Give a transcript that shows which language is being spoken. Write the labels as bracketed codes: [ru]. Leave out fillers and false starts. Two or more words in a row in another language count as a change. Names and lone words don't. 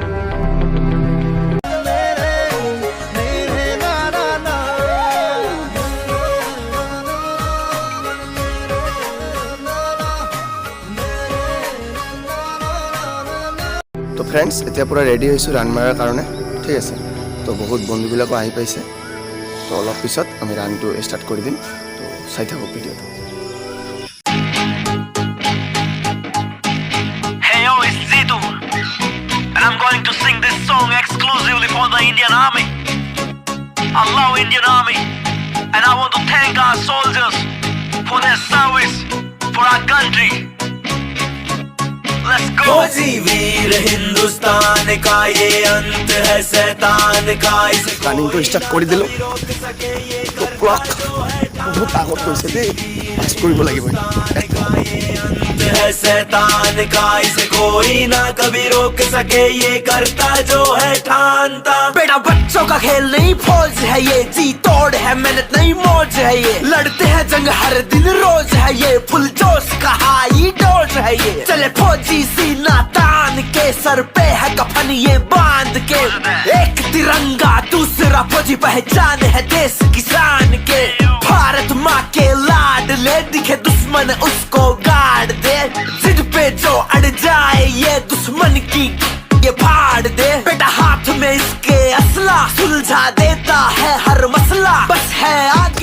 [as] তো ফ্ৰেণ্ডছ, এতিয়া পূৰা ৰেডি হৈছোঁ ৰান মাৰাৰ কাৰণে, ঠিক আছে। তো বহুত বন্ধুবিলাকো আহি পাইছে। তো অলপ পিছত আমি ৰানটো ষ্টাৰ্ট কৰি দিম। তো চাই থাকক ভিডিঅ'টো। [en] Hey yo, it's Zidu, and I'm going to sing this song exclusively for the Indian Army. I love Indian Army, and I want to thank our soldiers for their service for our country. Let's go. [hi] फौजी वीर हिंदुस्तान का ये अंत है शैतान का, इसे [as] ৰানিংটো ষ্টাৰ্ট কৰি দিলোঁ। তো ক্লক বহুত আগত গৈছে দেই, পাছ কৰিব লাগিব। [hi] है शैतान का, इसे कोई ना कभी रोक सके, ये करता जो है ठानता। बेटा बच्चों का खेल नहीं फौज है ये, जी तोड़ है मेहनत नहीं मौज है ये, लड़ते हैं जंग हर दिन रोज है ये, फुल जोश का [en] high dose [hi] है ये, चले फौजी सीना तान के, सर पे है कफन ये बांध के, एक तिरंगा दूसरा फौजी पहचान है देश किसान के, भारत माँ के लाड ले, दिखे दुश्मन उसको गाड़ दे, जिद पे जो अड़ जाए ये दुश्मन की ये फाड़ दे, बेटा हाथ में इसके असला सुलझा देता है हर मसला, बस है आगे